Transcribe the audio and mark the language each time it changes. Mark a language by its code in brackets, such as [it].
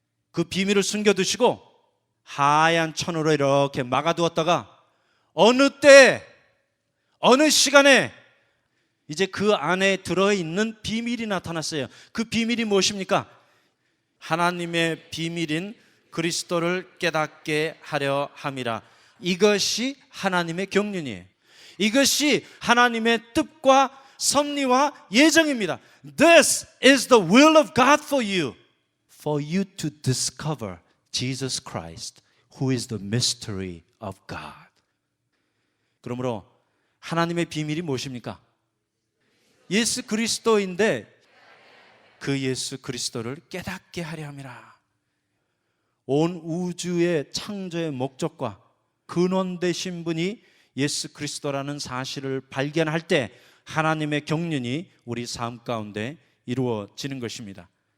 [ko] 그 비밀을 숨겨두시고 하얀 천으로 이렇게 막아두었다가 어느 때 어느 시간에 이제 그 안에 들어있는 비밀이 나타났어요. 그 비밀이 무엇입니까? 하나님의 비밀인 그리스도를 깨닫게 하려 함이라. 이것이 하나님의 경륜이에요. 이것이 하나님의 뜻과 섭리와 예정입니다. [en] This is the will of God for you to discover Jesus Christ, who is the mystery of God. [ko] 그러므로 하나님의 비밀이 무엇입니까? 예수 그리스도인데 그 예수 그리스도를 깨닫게 하려 함이라. 온 우주의 창조의 목적과 근원 되신 분이 예수 그리스도라는 사실을 발견할 때 하나님의 경륜이 우리 삶 가운데 이루어지는 것입니다.